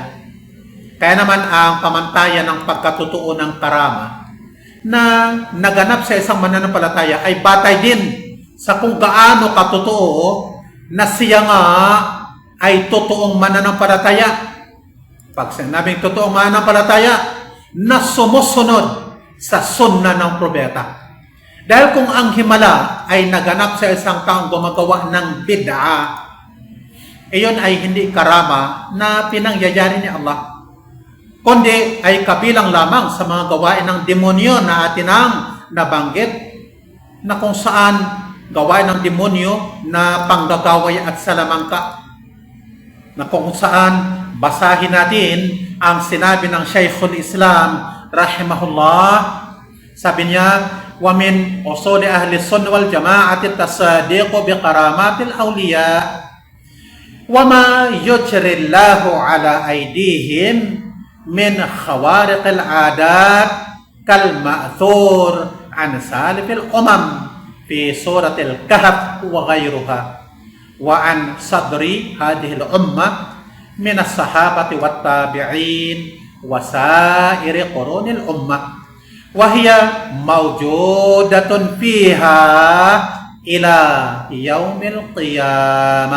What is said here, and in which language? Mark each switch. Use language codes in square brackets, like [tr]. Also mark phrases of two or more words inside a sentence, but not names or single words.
[tl] Kaya naman ang pamantayan ng pagkatotoo ng karama na naganap sa isang mananampalataya ay batay din sa kung gaano katotoo na siya nga ay totoong mananampalataya. Pag sinabing totoong mananampalataya, na sumusunod sa sunna ng propeta. Dahil kung ang himala ay naganap sa isang taong gumagawa ng bid'a, iyon ay hindi karama na pinangyayari ni Allah, kundi ay kabilang lamang sa mga gawain ng demonyo na atin ang nabanggit, na kung saan gawain ng demonyo na panggagaway at salamangka, na kung saan basahin natin ang sinabi ng Shaykhul Islam rahimahullah. Sabi niya, [ar] ومن أصول أهل السنة والجماعة التصديق بكرامات الأولياء وما يجري الله على أيديهم من خوارق العادات كال مأثور عن سالف الأمم في سورة الكهف وغيرها وعن صدر هذه الأمة من الصحابة والتابعين وسائر قرون الأمة وهي موجودة فيها إلى يوم القيامة.